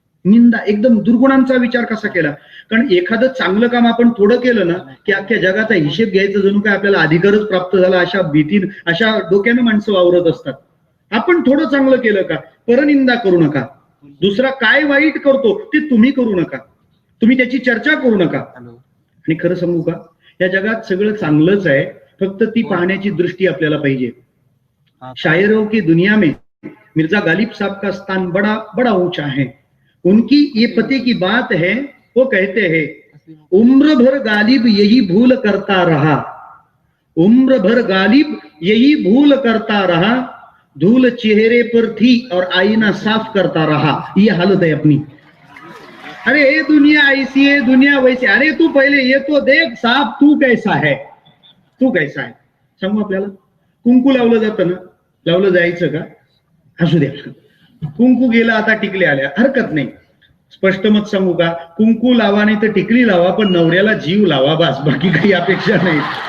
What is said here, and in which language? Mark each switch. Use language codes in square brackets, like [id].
[mr] निंदा, एकदम दुर्गुणांचा विचार कसा केला. कारण एखादं चांगलं काम आपण थोडं केलं ना की अख्ख्या जगाचा हिशेब घ्यायचं जणू काय आपल्याला अधिकारच प्राप्त झाला, अशा भीतीन, अशा डोक्यानं माणसं वावरत असतात. आपण थोडं चांगलं केलं का, परनिंदा करू नका. दुसरा काय वाईट करतो ते तुम्ही करू नका, तुम्ही त्याची चर्चा करू नका. आणि खरं सांगू का, या जगात सगळं चांगलंच आहे, फक्त ती पाहण्याची दृष्टी आपल्याला पाहिजे. [hi] शायरों की दुनिया में मिर्जा गालिब साहब का स्थान बड़ा बड़ा ऊंचा है. उनकी ये पते की बात है, वो कहते हैं, उम्र भर गालिब यही भूल करता रहा, उम्र भर गालिब यही भूल करता रहा, धूल चेहरे पर थी और आईना साफ करता रहा. ये हालत है अपनी. अरे ये दुनिया ऐसी है, दुनिया वैसी. अरे तू पहिले ये तो देख साहब, तू कैसा है, तू कैसा है. [mr] सांगू आपल्याला, कुंकू लावलं जातं ना, लावलं जायचं का? असू द्या, कुंकू गेला, आता टिकली आल्या, हरकत नाही. स्पष्ट मत सांगू का, कुंकू लावा नाही तर टिकली लावा, पण नवऱ्याला जीव लावा, बस, बाकी काही अपेक्षा नाही.